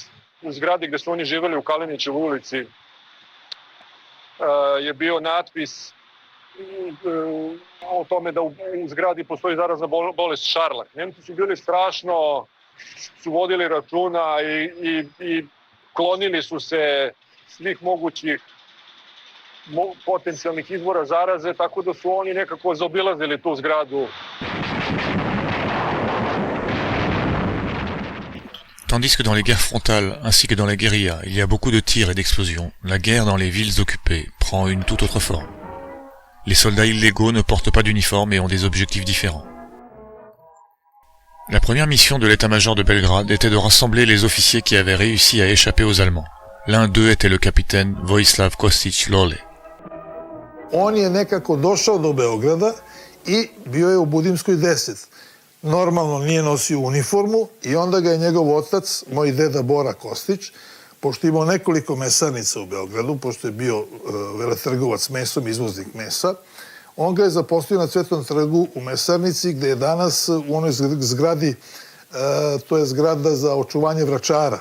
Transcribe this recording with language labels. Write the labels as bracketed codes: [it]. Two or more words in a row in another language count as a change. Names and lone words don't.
[sr] U zgradi gde su oni živeli u Kalinićevoj ulici je bio natpis o tome da u zgradi postoji zarazna bolest šarlak. Nemci su bili strašno, su vodili računa i klonili su se svih mogućih potencijalnih izvora zaraze, tako da su oni nekako zaobilazili tu zgradu. [fr] Tandis que dans les guerres frontales ainsi que dans les guérillas, il y a beaucoup de tirs et d'explosions, la guerre dans les villes occupées prend une toute autre forme. Les soldats illégaux ne portent pas d'uniforme et ont des objectifs différents. La première mission de l'état-major de Belgrade était de rassembler les officiers qui avaient réussi à échapper aux Allemands. L'un d'eux était le capitaine Vojislav Kostić Lole. [sr] On je nekako došao do Beograda i bio je u Budimskoj 10. normalno nije nosio uniformu i onda ga je njegov otac, moj deda Bora Kostić, pošto je imao nekoliko mesarnica u Beogradu, pošto je bio veletrgovac mesom, izvoznik mesa, on ga je zaposlio na Cvetnom trgu u mesarnici, gde je danas u onoj zgradi, to je zgrada za očuvanje vračara.